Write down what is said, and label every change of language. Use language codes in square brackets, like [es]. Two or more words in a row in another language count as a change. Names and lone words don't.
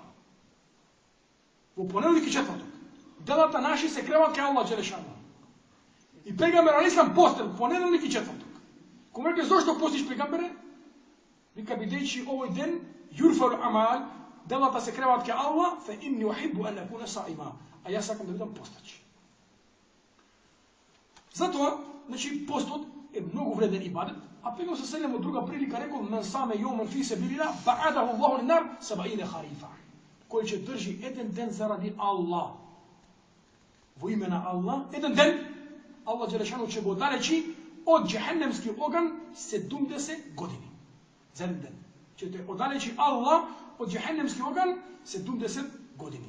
[mk] Во понеделник и четврток делата наши се креваат кај [ar] الله جل شأنه. [mk] И пегамбер алейхиссалам постел понеделник и четврток. Кога рече зошто постиш пегамбере? Вика бидејќи овој ден [ar] ترفع الأعمال, [mk] делата се креваат кај Аллах, [ar] فإني أحب أن أكون صائما. [mk] А јас сакам да бидам постач. Затоа, значи постот е многу вреден ибадет, а пегамбер селем од друга прилика рекол [ar] من صام يوما في سبيل الله باعده الله للنار 70 خريفا. [mk] Кој ќе држи еден ден заради Аллах, во име на Аллах, еден ден [ar] الله جل شأنه [mk] ќе го оддалечи од џехенемски оган 70 години. За еден ден. Ќе те оддалечи Аллах од џехенемски оган 70 години.